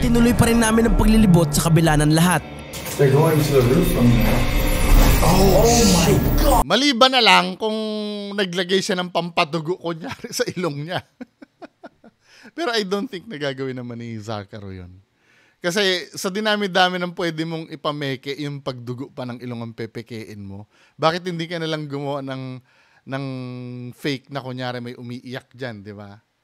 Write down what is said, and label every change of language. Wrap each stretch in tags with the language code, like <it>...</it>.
<tl>Tinuloy pa rin namin ang paglilibot sa kabila ng lahat.</tl> <en>They're going to the roof from here. Oh my God!</en> <tl>Maliban na lang kung naglagay siya ng pampadugo kunyari sa ilong niya. Pero</tl> <en>I don't think</en> <tl>nagagawin naman ni Zarkaro yun. Kasi sa dinami-dami ng pwede mong ipameke yung pagdugo pa ng ilong ang pepekein mo. Bakit hindi ka nalang gumawa ng fake na kunyari may umiiyak dyan, di ba?</tl>